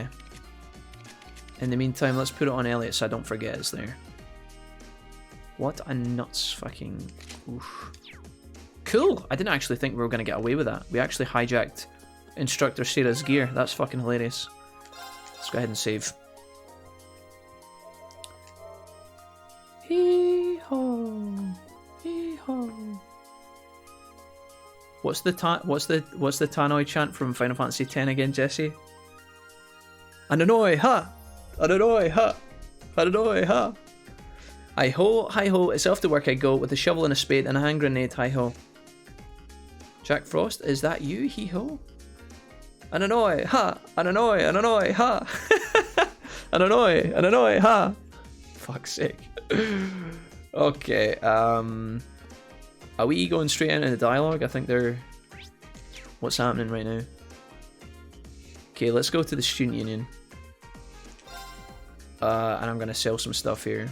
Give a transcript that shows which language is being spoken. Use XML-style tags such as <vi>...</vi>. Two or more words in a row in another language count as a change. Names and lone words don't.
<en>In the meantime, let's put it on Elliot so I don't forget it's there. What a nuts fucking... Oof. Cool! I didn't actually think we were going to get away with that. We actually hijacked Instructor Sarah's gear. That's fucking hilarious. Let's go ahead and save. Hee-ho! Hee-ho! What's the Tannoy chant from Final Fantasy X again, Jesse? Ananoy, ha! Ananoy, ha! Ananoy, ha! Hi-ho, hi-ho, it's off to work I go with a shovel and a spade and a hand grenade, hi-ho. Jack Frost, is that you, hee-ho? Ananoy, ha! Ananoy, ananoy, ha! Ananoy, ananoy, ha! Fuck's sake. Okay, are we going straight into the dialogue? I think they're... What's happening right now? Okay, let's go to the student union. And I'm gonna sell some stuff here.</en>